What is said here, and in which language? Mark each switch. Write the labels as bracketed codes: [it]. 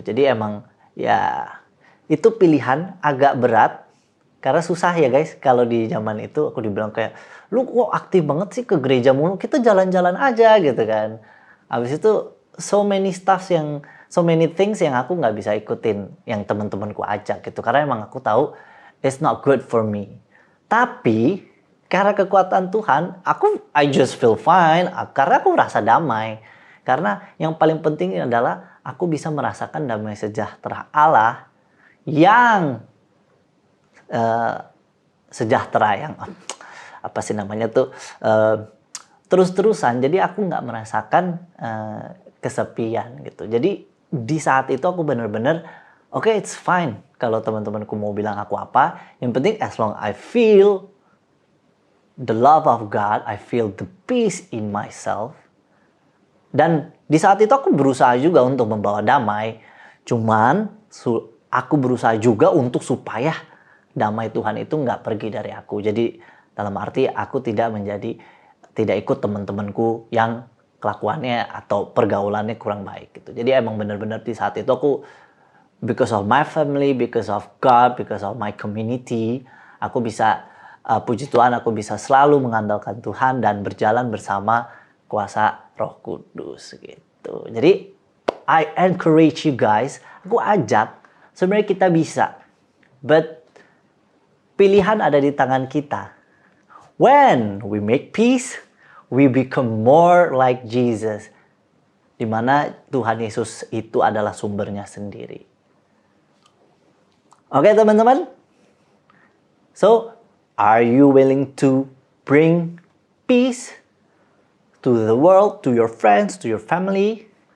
[id] Jadi emang ya itu pilihan agak berat karena susah ya guys. Kalau di zaman itu aku dibilang kayak, lu kok aktif banget sih ke gereja mulu, kita jalan-jalan aja gitu kan. Habis itu so many things yang aku nggak bisa ikutin yang teman-temanku ajak gitu. [en] Karena emang aku tahu it's not good for me. [id] Tapi karena kekuatan Tuhan, I just feel fine. Karena aku merasa damai. Karena yang paling penting adalah aku bisa merasakan damai sejahtera Allah yang sejahtera yang apa sih namanya tuh terus-terusan. Jadi aku nggak merasakan kesepian gitu. Jadi di saat itu aku benar-benar okay, it's fine kalau teman-temanku mau bilang aku apa. [en] Yang penting as long I feel the love of God, I feel the peace in myself. [id] Dan di saat itu aku berusaha juga untuk membawa damai. Cuman aku berusaha juga untuk supaya damai Tuhan itu nggak pergi dari aku. Jadi dalam arti aku tidak ikut teman-temanku yang kelakuannya atau pergaulannya kurang baik gitu. Jadi emang benar-benar di saat itu aku, because of my family, because of God, because of my community, aku bisa puji Tuhan, aku bisa selalu mengandalkan Tuhan dan berjalan bersama kuasa Roh Kudus gitu. Jadi I encourage you guys, aku ajak, sebenarnya kita bisa, but pilihan ada di tangan kita. [en] When we make peace, we become more like Jesus. [id] Dimana Tuhan Yesus itu adalah sumbernya sendiri. Oke teman-teman? [en] So, are you willing to bring peace to the world, to your friends, to your family?